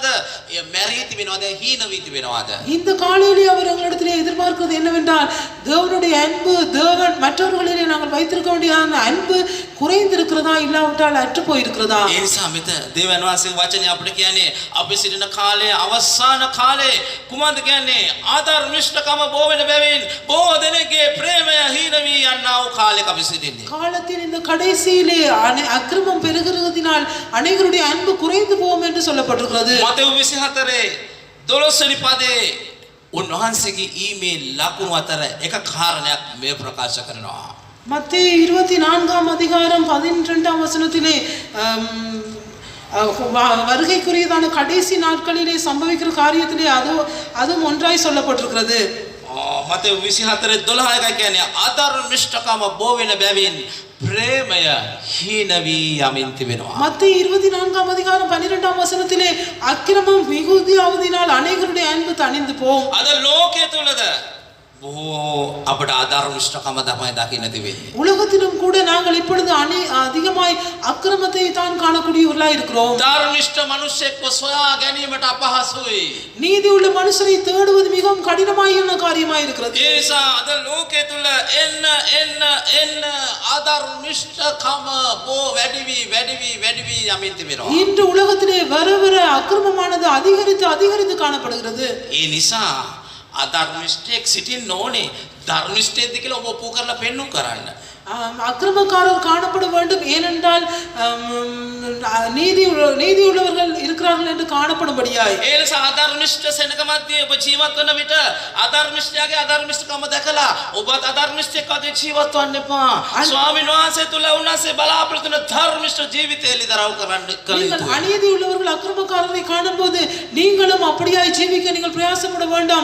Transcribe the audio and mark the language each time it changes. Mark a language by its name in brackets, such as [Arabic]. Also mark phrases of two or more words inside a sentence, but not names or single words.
[Sinhala] එය මැරී තිබෙනවද? හීන වී තිබෙනවද? [Tamil] இந்த காலையிலே அவர் எங்களிடத்திலே எதிர்பார்க்கிறது என்னவென்றால் தேவனுடைய அன்பு, தேவன் மற்றவர்களிலே நாங்கள் வைத்திருக்க வேண்டிய அன்பு குறைந்திருக்கிறதா இல்லாவிட்டால் அற்று போயிருக்கிறதா? [Sinhala] ඒ නිසා මෙත දෙවියන් වහන්සේගේ වචනේ අපිට කියන්නේ අපි සිටින කාලයේ අවසාන කාලේ කුමක්ද කියන්නේ? ආධර්මිෂ්ඨකම බෝ වෙන බැවින් බොහෝ දෙනෙක්ගේ ප්‍රේමය හීන වී යනා වූ කාලයක අපි සිටින්නේ. [Tamil] காலத்தின் இந்த கடைசியிலே அக்கிரமம் பெருகிறதினால் அநேகருடைய அன்பு குறைந்து போகும் என்று சொல்லப்பட்டிருக்கிறது. [Sinhala] මතෙව් 24 12 වෙනි පදේ උන්වහන්සේගේ ඊමේල් ලකුණු අතර එක කාරණයක් මේ ප්‍රකාශ කරනවා. [Tamil] மத்தேயு 24ஆம் அதிகாரம் 12ஆம் வசனத்திலே வருகைக்குரியதான கடைசி நாட்களிலே சம்பவிக்கிற காரியத்திலே அதுவும் ஒன்றாய் சொல்லப்பட்டிருக்கிறது. [Sinhala] මතෙව් 24 12 එක කියන්නේ ආධර්මිෂ්ඨකම බෝ වෙන බැවින් ප්‍රේමය හීන වී යමින් තිබෙනවා. [Tamil] மத்தேயு 24ஆம் அதிகாரம் 12ஆம் வசனத்திலே அக்கிரமம் மிகுதியாவதினால் அநேகருடைய அன்பு தணிந்து போகும். [Sinhala] අද ලෝකයේ තුලද බොහෝ අපට ආධර්මිෂ්ඨකම තමයි දකින්න තිබෙන්නේ. [Tamil] உலகத்திலும் கூட நாங்கள் இப்பொழுது அதிகமாய் அக்கிரமத்தை தான் காணக்கூடியவர்களாய் இருக்கிறோம். [Sinhala] ධර්මිෂ්ඨ මිනිසෙක්ව සොයා ගැනීමට අපහසුයි. [Tamil] நீதி உள்ள மனுஷரை தேடுவது மிகவும் கடினமான காரியமாய் இருக்கிறது. [Sinhala] ඒ නිසා අද ලෝකයේ තුල එන්න ආධර්මිෂ්ඨකම බෝ වැඩි වී යමින් තිබෙනවා. [Tamil] இன்று உலகத்திலே வர வர அக்கிரமமானது அதிகரித்து காணப்படுகிறது. [Sinhala] ඒ නිසා අධර්මිෂ්ඨයෙක් සිටින්න ඕනේ ධර්මිෂ්ඨයෙක්ද කියලා ඔබ ඔප්පු කරලා පෙන්වුම් කරන්න. [Tamil] அக்கிரமக்காரர் காணப்பட வேண்டும், ஏனென்றால் நீதி உள்ளவர்கள் இருக்கிறார்கள் என்று காணப்படும்படியாய். [Sinhala] ඒ නිසා අධර්මිෂ්ඨ සෙනඟ මැද්දේ ඔබ ජීවත් වන විට අධර්මිෂ්ඨයාගේ අධර්මිෂ්ඨකම දැකලා ඔබත් අධර්මිෂ්ඨයෙක් වගේ ජීවත් වෙන්න එපා. ස්වාමීන් වහන්සේ තුල උන්වහන්සේ බලාපොරොත්තු වෙන ධර්මිෂ්ඨ ජීවිතය එළිදරව් කරන්න කල යුතුයි. [Tamil] அநீதி உள்ளவர்கள் அக்கிரமக்காரரை காணும்போது நீங்களும் அப்படியாய் ஜீவிக்க நீங்கள் பிரயாசப்பட வேண்டாம்.